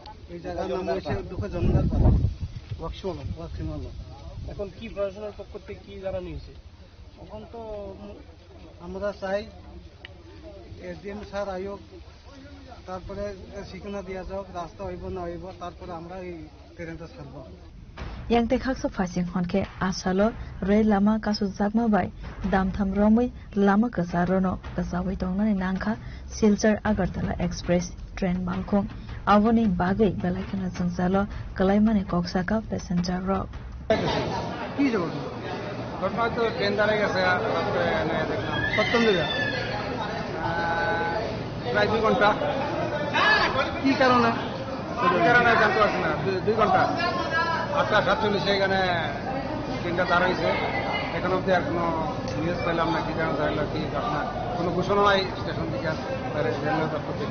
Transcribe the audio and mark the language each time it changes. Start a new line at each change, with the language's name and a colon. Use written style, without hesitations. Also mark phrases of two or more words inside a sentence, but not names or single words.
Bangla: এই জায়গার নাম হচ্ছে দুঃখ জমিদার পাড়া ওয়াকশিমাল এখন কি প্রশাসনের পক্ষ থেকে কি জানানো হয়েছে এখন তো আমরা চাই এসডিএম স্যার আয়োগ তারপরে ঠিকানা দিয়া যাক রাস্তা হইব না হইব তারপরে আমরা এই ট্রেনটা ছাড়ব
Kok Borok: yang tekhaksa fasing honke asalo rail lama kasu jakma bai damtham romoi lama kasarono kasawai tongnani nangkha silchar agartala express train malkhong avoni bagai belaikana jangzalo kalaimane koksaka passenger ro
Bangla: কি যাব ঘটনা তো ট্রেন দাঁড়িয়ে গেছে দেখলাম সপ্তম দিকে প্রায় 2 ঘন্টা কি কারণে জানতে পারছি না 2 ঘন্টা 8:47 এখানে ট্রেনটা দাঁড়াইছে এখন অব্দি আর কোনো নিউজ পেলাম না কি কারণ দাঁড়ালো কি ঘটনা কোনো ঘোষণা নাই স্টেশন থেকে রেলওয়ে দপ্তর থেকে